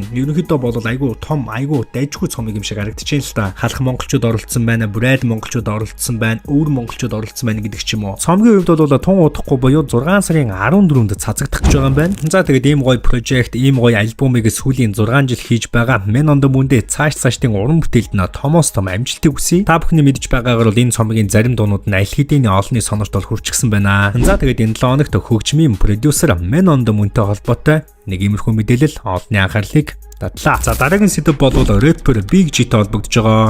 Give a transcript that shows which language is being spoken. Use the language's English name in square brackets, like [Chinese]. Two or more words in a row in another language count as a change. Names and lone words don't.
[Mongolian] Ерөнхийдөө бол айгүй том, айгүй дайжгүй цомог юм шиг харагдчихээн л та. Халах монголчууд оролцсон байна, бүрээд монголчууд оролцсон байна, өвөр монголчууд оролцсон байна гэдэг ч юм уу. Цомгийн хувьд бол тун удахгүй буюу 6 сарын 14-нд цацагдах гэж байгаа юм байна. За тэгээд ийм гоё прожект, ийм гоё альбомыг сүүлийн 6 жил хийж байгаа. Men on the Moon-д цаашдын уран бүтээлд нь томоос том амжилтыг хүсье. Та бүхний мэдж байгаагаар бол энэ цомгийн зарим дуунууд нь аль хэдийн олонний сонорт бол хүрчихсэн байна. За тэгээд энэ 7 хоногт хөгжмийн продюсер Men on the Moon-тэй холбоотой нэг иймэрхүү мэдээлэл олонний анхаарлыг татлаа. За дараагийн сэдв бол рэпер Big G-тэй холбогдож байгаа.